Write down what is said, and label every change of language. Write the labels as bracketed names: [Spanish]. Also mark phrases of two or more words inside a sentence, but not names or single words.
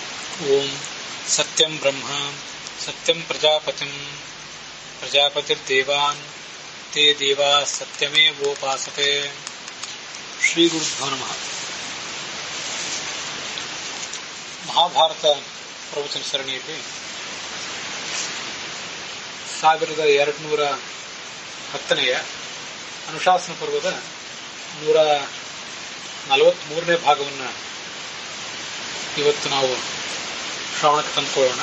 [Sanskrit] ओम सत्यं ब्रह्म सत्यं प्रजापतिं प्रजापतिर्देवान् ते देवा सत्यमेवोपासते. ಶ್ರೀ ಗುರುಭ್ಯೋ ನಮಃ. [Kannada] ಮಹಾಭಾರತ ಪ್ರವಚನ ಸರಣಿಯಲ್ಲಿ 1210ನೆಯ ಅನುಶಾಸನ ಪರ್ವದ 143ನೇ ಭಾಗವನ್ನು ಇವತ್ತು ನಾವು ಶ್ರವಣಕ್ಕೆ ತಂದುಕೊಳ್ಳೋಣ.